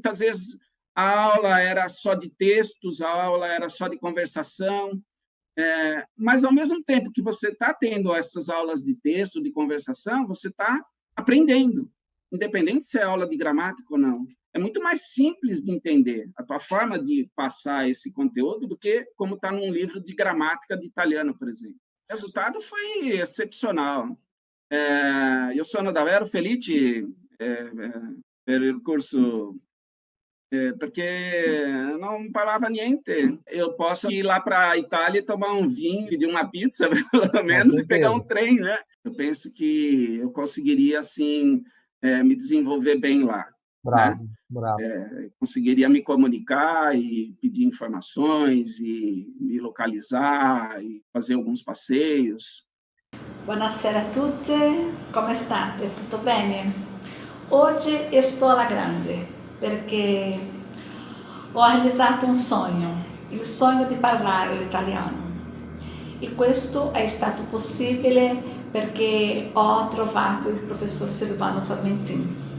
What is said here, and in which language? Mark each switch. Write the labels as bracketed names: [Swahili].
[Portuguese] Muitas vezes a aula era só de textos, a aula era só de conversação, mas, ao mesmo tempo que você está tendo essas aulas de texto, de conversação, você está aprendendo, independente se é aula de gramática ou não. É muito mais simples de entender a tua forma de passar esse conteúdo do que como está num livro de gramática de italiano, por exemplo. O resultado foi excepcional. [Italian] Eu sono davvero felice per il corso, [Portuguese] porque não falava niente. Eu posso ir lá para a Itália e tomar um vinho, pedir uma pizza, pelo menos, e pegar um trem, né? Eu penso que eu conseguiria, assim, me desenvolver bem lá. [Italian] Bravo, [Portuguese] né? [Italian] bravo. [Portuguese] Conseguiria me comunicar e pedir informações e me localizar e fazer alguns passeios. [Italian] Buonasera a tutti, come state? Tutto bene? Oggi [Portuguese] estou [Italian] alla grande perché ho realizzato un sogno, il sogno di parlare l'italiano. E questo è stato possibile perché ho trovato il professor Silvano Formentin.